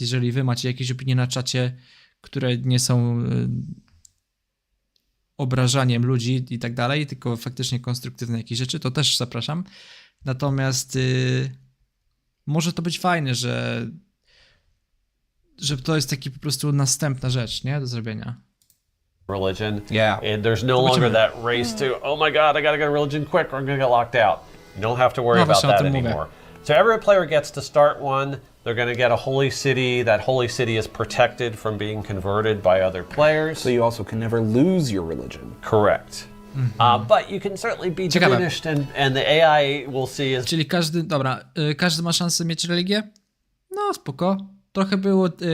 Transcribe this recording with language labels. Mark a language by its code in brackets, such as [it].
[pl] Jeżeli wy macie jakieś opinie na czacie, które nie są obrażaniem ludzi i tak dalej, tylko faktycznie konstruktywne jakieś rzeczy, to też zapraszam. Natomiast może to być fajne, że to jest taki po prostu następna rzecz, nie? Do zrobienia. [en] Religion. Yeah. And there's no longer that race to, oh my god, I gotta get a religion quick or I'm gonna get locked out. You don't have to worry about [pl] właśnie o tym mówię. [en] anymore. So every player gets to start one. They're going to get a holy city. That holy city is protected from being converted by other players. So you also can never lose your religion. Correct. But you can certainly be [pl] Ciekawe. [en] diminished and the AI will see as... [pl] Czyli każdy ma szansę mieć religię? No spoko. Trochę było...